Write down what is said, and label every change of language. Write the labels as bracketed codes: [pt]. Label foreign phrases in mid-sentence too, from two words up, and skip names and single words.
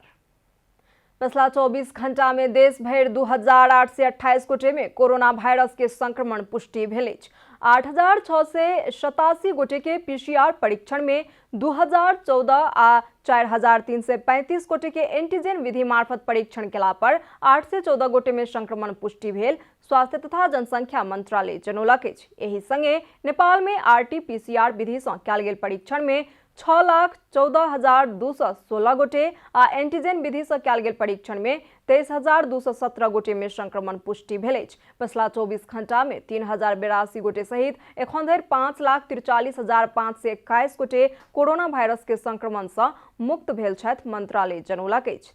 [mai] पिछला 24 घंटा में देश भर 2828 गोटे में कोरोना वायरस के संक्रमण पुष्टि भेल। 8687 गोटे के पीसीआर परीक्षण में 2014 आ 4335 गोटे के एंटीजन विधि मार्फत परीक्षण केला पर 814 गोटे में संक्रमण पुष्टि भेल स्वास्थ्य तथा जनसंख्या मंत्रालय जनौलक अछि। एहि संगे नेपाल में आरटी-पीसीआर विधि सँ कयल गेल परीक्षण में 6,14,216 गोटे आ एंटीजन विधि सँ कयल गेल परीक्षण में 23,217 गोटे में संक्रमण पुष्टि भेल अछि। पिछला 24 घंटा में 3,082 गोटे सहित एखन धरि 5,43,521 गोटे कोरोना वायरस के संक्रमण सँ मुक्त भेल छथि मंत्रालय जनौलक अछि।